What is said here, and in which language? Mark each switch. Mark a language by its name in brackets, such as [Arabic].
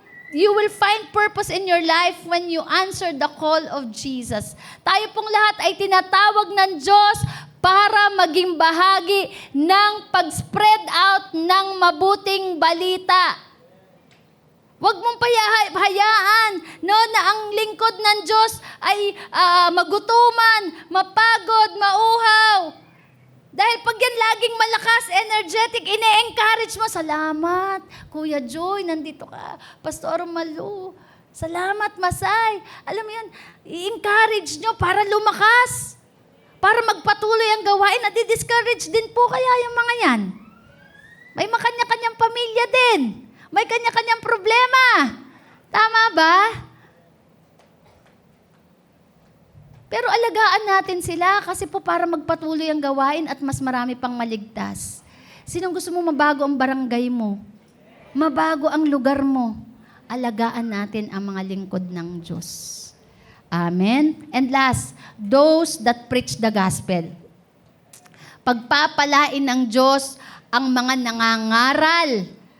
[English] You will find purpose in your life when you answer the call of Jesus. [Filipino] Tayo pong lahat ay tinatawag ng Diyos para maging bahagi ng pag-spread out ng mabuting balita. Huwag mong hayaan na ang lingkod ng Diyos ay magutuman, mapagod, mauhaw. Dahil pag yan laging malakas, energetic, ine-encourage mo, salamat, Kuya Joy, nandito ka. Pastor Malu, salamat, Masay. Alam mo yun, i-encourage nyo para lumakas. Para magpatuloy ang gawain. Nadi-discourage din po kaya yung mga yan. May makanya-kanyang pamilya din. May kanya-kanyang problema. Tama ba? Pero alagaan natin sila kasi po para magpatuloy ang gawain at mas marami pang maligtas. Sinong gusto mo mabago ang barangay mo? Mabago ang lugar mo? Alagaan natin ang mga lingkod ng Diyos. Amen? [English] And last, those that preach the gospel. [Filipino] Pagpapalain ng Diyos ang mga nangangaral